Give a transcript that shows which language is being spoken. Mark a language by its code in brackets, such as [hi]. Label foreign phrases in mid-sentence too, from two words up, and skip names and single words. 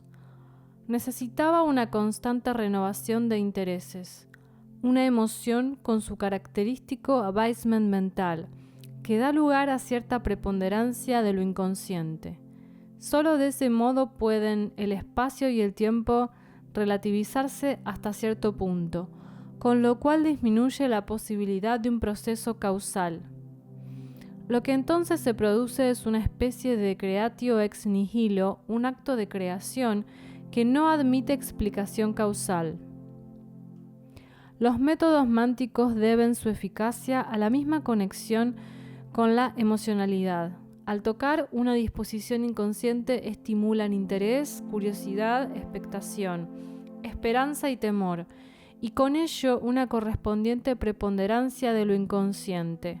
[es] Necesitaba una constante renovación de intereses, una emoción con su característico abaisement mental, que da lugar a cierta preponderancia de lo inconsciente. Solo de ese modo pueden el espacio y el tiempo relativizarse hasta cierto punto, con lo cual disminuye la posibilidad de un proceso causal. Lo que entonces se produce es una especie de [la] creatio ex nihilo, [es] un acto de creación que no admite explicación causal. Los métodos mánticos deben su eficacia a la misma conexión con la emocionalidad. Al tocar una disposición inconsciente estimulan interés, curiosidad, expectación, esperanza y temor, y con ello una correspondiente preponderancia de lo inconsciente.